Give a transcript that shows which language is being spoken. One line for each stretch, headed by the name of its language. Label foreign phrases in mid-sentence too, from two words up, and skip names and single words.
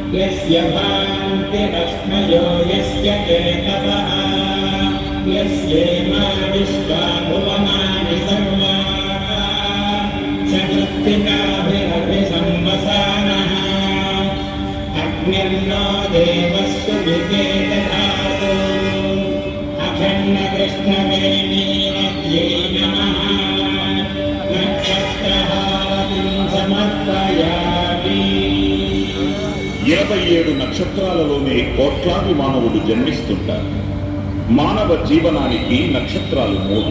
Sanskrit: यस्य भान्तिरश्मयो यस्य केतवः यस्येमा विश्वा भुवनानि सर्वाः सकृत्तिकाभिरभिसंवसानः अग्निर्नो देवः सुविते दधातु अखण्डकृष्णवेणीनद्यै नमः नक्षत्रहारतिं समर्पयामि
Telugu: 27 నక్షత్రాలలోనే కోట్లాది మానవులు జన్మిస్తుంటారు. మానవ జీవనానికి నక్షత్రాలు మూలం.